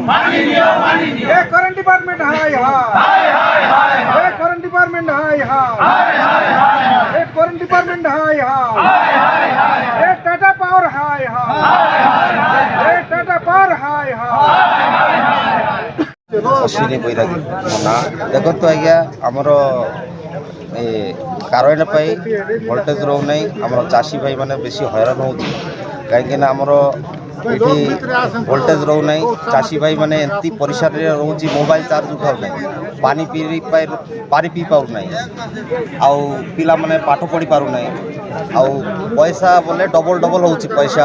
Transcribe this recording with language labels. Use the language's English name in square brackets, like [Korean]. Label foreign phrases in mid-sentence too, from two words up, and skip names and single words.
[Odia] এ [English] current department [Odia] ହାଇ ହାଇ, এ [English] current department [Odia] ହାଇ ହାଇ, এ [English] current department [Odia] ହାଇ ହାଇ, এ টাটা পাওয়ার ହାଇ ହାଇ, এ টাটা পাওয়ার ହାଇ ହାଇ। ଅଶ୍ୱିନୀ ବୈରାଗୀ ମୋ ନାଁ। ଦେଖନ୍ତୁ ଆଜ୍ଞା, ଆମର ଏ କାରଣ ପାଇଁ ଭୋଲ୍ଟେଜ୍ ରହୁନାହିଁ। ଆମର ଚାଷୀ ଭାଇମାନେ ବେଶୀ ହଇରାଣ ହେଉଛି, କାହିଁକିନା ଆମର ଏଠି ଭୋଲ୍ଟେଜ୍ ରହୁନାହିଁ। ଚାଷୀ ଭାଇମାନେ ଏମିତି ପରିସାରରେ ରହୁଛି, ମୋବାଇଲ ଚାର୍ଜ ଉଠାଉନାହିଁ, ପାଣି ପିଇ ପାରୁନାହିଁ, ଆଉ ପିଲାମାନେ ପାଠ ପଢ଼ି ପାରୁନାହିଁ, ଆଉ ପଇସା ବୋଲେ ଡବଲ୍ ହେଉଛି ପଇସା।